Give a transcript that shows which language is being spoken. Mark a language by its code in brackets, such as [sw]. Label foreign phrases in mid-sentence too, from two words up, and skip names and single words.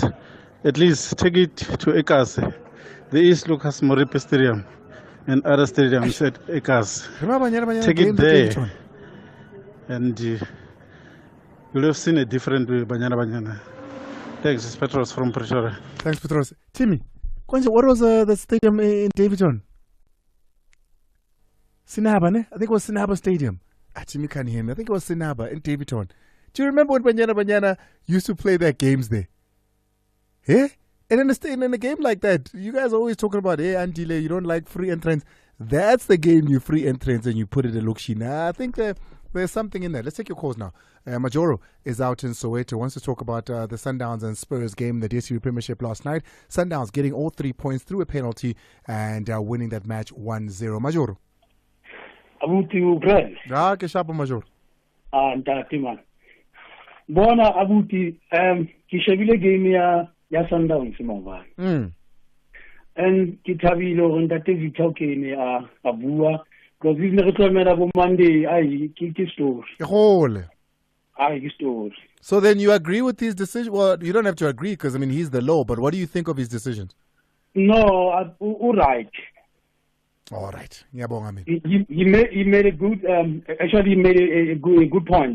[en] At least take it to Ekas, the East Lucas Moripe Stadium, and other stadiums at Ekas. Take it there, and you'll have seen a different Banyana. Thanks, it's Petros from Pretoria. Thanks, Petros. Timmy, what was the stadium in Davidton? Sinaba, ne? I think it was Sinaba Stadium. Timmy can't hear me. I think it was Sinaba in Davidton. Do you remember when Banyana used to play their games there? Yeah? And in a game like that, you guys are always talking about, hey, Andile, you don't like free entrance. That's the game you free entrance and you put it in Lukshina. I think there's something in there. Let's take your calls now. Majoro is out in Soweto, wants to talk about the Sundowns and Spurs game in the DSTV Premiership last night. Sundowns getting all 3 points through a penalty and winning that match 1-0. Majoro. [st] Abuti Ukraine. Ke shapa Majoro. Ntate man. Bona abuti ke shebile game ya Sundowns maobane. And ke thabile gore ntate Victor Kene a bua [en] because this [st] ne re tlamela bo Monday ke story. [en] Story. So then you agree with his decision? Well, you don't have to agree because I mean he's the law, but what do you think of his decisions? No, all right. All right. Yeah, he made a good actually he made a good point.